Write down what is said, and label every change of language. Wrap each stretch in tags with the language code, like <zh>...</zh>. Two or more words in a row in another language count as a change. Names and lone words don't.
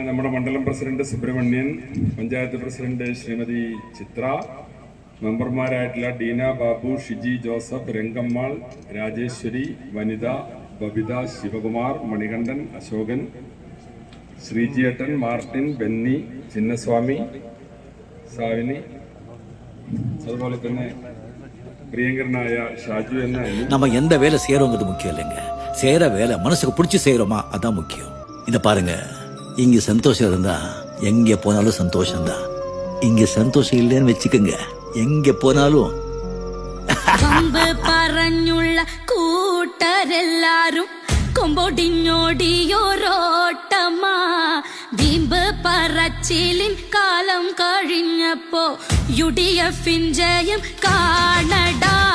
<ml>നമ്മുടെ മണ്ഡലം പ്രസിഡന്റ് സുബ്രഹ്മണ്യൻ, പഞ്ചായത്ത് പ്രസിഡന്റ് ശ്രീമതി ചിത്ര, മെമ്പർമാരായിട്ടുള്ള ഡീന ബാബു, ഷിജി ജോസഫ്, രംഗമ്മാൾ, രാജേശ്വരി, വനിത, ബബിത, ശിവകുമാർ, മണികണ്ഠൻ, അശോകൻ, ശ്രീജിയേട്ടൻ, മാർട്ടിൻ, ബെന്നി, ചിന്നസ്വാമി, സാവിനി, അതുപോലെ തന്നെ പ്രിയങ്കരനായ ഷാജു എന്ന</ml> <ta>நம்ம எந்த வேலை செய்யறோங்கிறது முக்கியம் இல்லைங்க. செய்யற வேலை மனசுக்கு பிடிச்சி செய்யறோமா அதான் முக்கியம். இத பாருங்க, இங்க சந்தோஷம் இருந்தா எங்க போனாலும் சந்தோஷம்தான். இங்க சந்தோஷம் இல்லைன்னு வச்சுக்கோங்க, எங்க போனாலும்</ta> <ml>പറഞ്ഞുള്ള കൂട്ടരെല്ലാരും കൊമ്പൊടിഞ്ഞോടിയോരോട്ടമാ. വീമ്പ് പറച്ചിലിൻ കാലം കഴിഞ്ഞപ്പോ UDF ജയം കാണടാ.</ml>